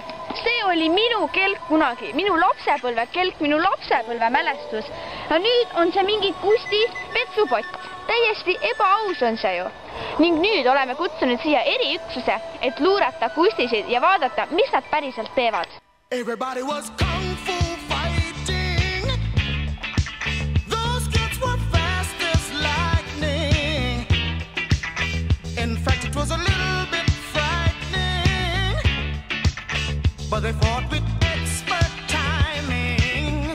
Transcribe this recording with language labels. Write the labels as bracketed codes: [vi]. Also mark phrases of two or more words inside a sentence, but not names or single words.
[et] See oli minu kelk kunagi, minu lapsepõlve kelk, minu lapsepõlve mälestus. Ja nüüd on see mingi Kusti petsupott. Täiesti ebaaus on see ju. Ning nüüd oleme kutsunud siia eriüksuse, et luurata Kustisid ja vaadata, mis nad päriselt teevad. [en] Everybody was kung fu fighting. Those kids were fast as lightning. In fact, it was a little bit frightening. But they fought with expert timing.